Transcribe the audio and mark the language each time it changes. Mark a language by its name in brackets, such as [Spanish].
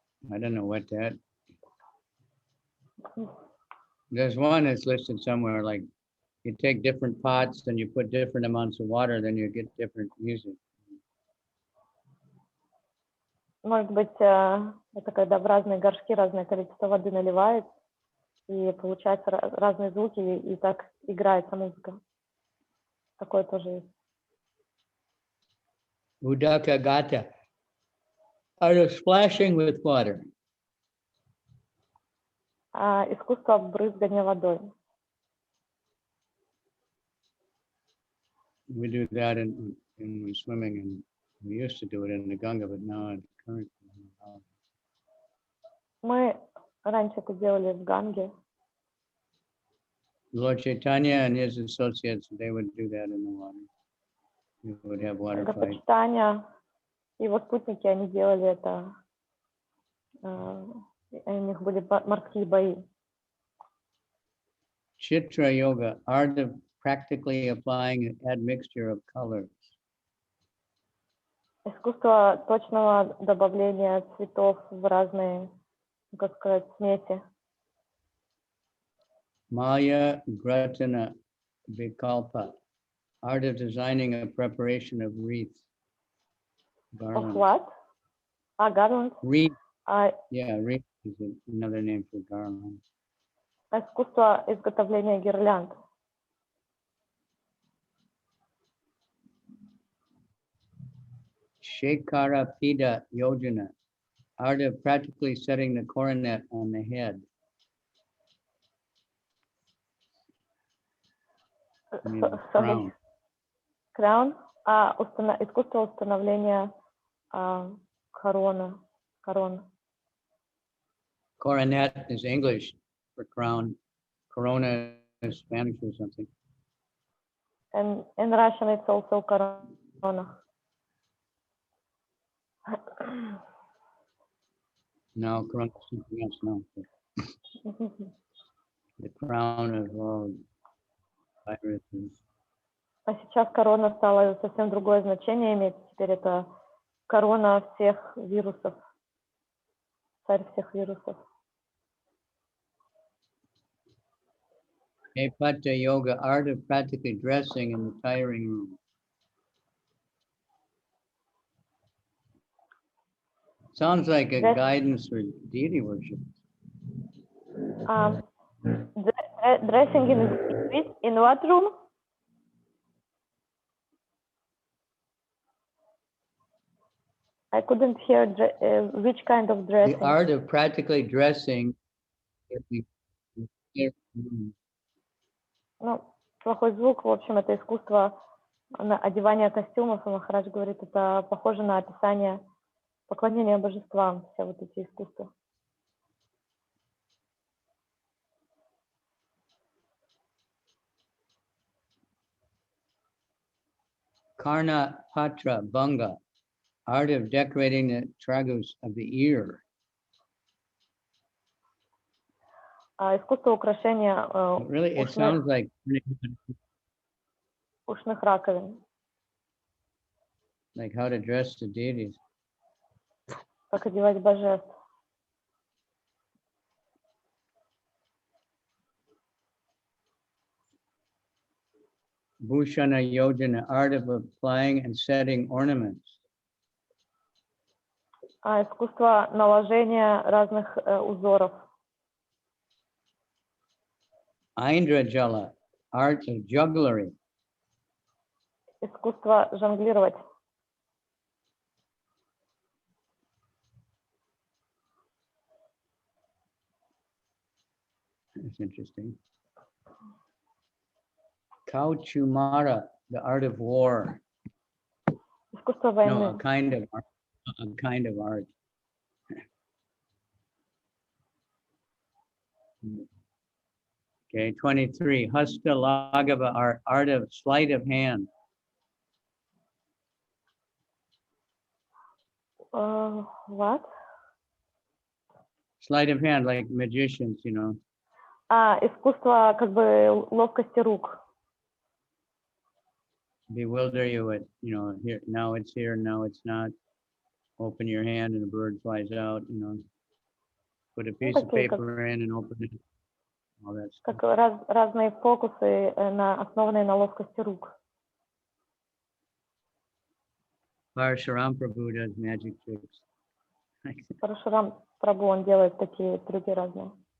[English] I don't know what that. There's one that's listed somewhere, like you take different pots and you put different amounts of water, then you get different music. [Russian] Может быть, это когда в разные горшки разное количество воды наливают, и получаются разные звуки, и так играется музыка. Такое тоже есть. [English] Udaka Gata, art of splashing with water. [Russian] Искусство брызгания водой. [English] We do that in swimming, and we used to do it in the Ganga, but now it's current. [Russian] Мы раньше это делали в Ганге. [English] Lord Chaitanya and his associates, they would do that in the water. We would have water fights. [Russian] Господь и его спутники, они делали это, у них были морские бои. [English] Chitra yoga, art of practically applying an admixture of colors. [Russian] Искусство точного добавления цветов в разные, как сказать, смеси. [English] Maya Gratana Vikalpa, art of designing a preparation of wreaths. Of Garlands. what? Garlands. Wreath. Yeah, wreath is another name for garland. [Russian] Искусство изготовления гирлянд. [English] Shekara Pida Yojana, art of practically setting the coronet on the head. Sorry. Crown. Искусство установления корона. Coronet is English for crown. Corona is Spanish or something. And in Russian, it's also corona. No, corona is something else now. The crown of all viruses. [Russian] А сейчас корона стала совсем другое значение иметь. Теперь это корона всех вирусов. Царь всех вирусов. [English] Nepata yoga, art of practically dressing in the tiring room. Sounds like a guidance for deity worship. Dressing in what room? I couldn't hear which kind of dressing. The art of practically dressing in the tiring room. [Russian] Ну, плохой звук, в общем, это искусство одевания костюмов, и Махарадж говорит, это похоже на описание поклонения божествам, все вот эти искусства. [English] Karna Patra Bhanga, art of decorating the tragus of the ear. [Russian] Искусство украшения [English] Really, it sounds like [Russian] ушных раковин. [English] Like how to dress the deities. [Russian] Как одевать божеств. [English] Bhushana Yojana, art of applying and setting ornaments. [Russian] Искусство наложения разных узоров. [English] Aindrajala, art of jugglery. [Russian] Искусство жонглировать. [English] That's interesting. Kauchumara, the art of war. [Russian] Искусство войны. [English] No, a kind of art. A kind of art. Okay, 23. Hasta Lagava, art of sleight of hand. What? Sleight of hand, like magicians, you know. [Russian] Искусство как бы ловкости рук. [English] Bewilder you with, you know, here, now it's here, now it's not. Open your hand and a bird flies out, you know. Put a piece of paper in and open it. All that stuff. [Russian] Как разные фокусы, основанные на ловкости рук. [English] Parashuram Prabhu does magic tricks. [Russian] Парашурам Прабhu, он делает такие трюки разные.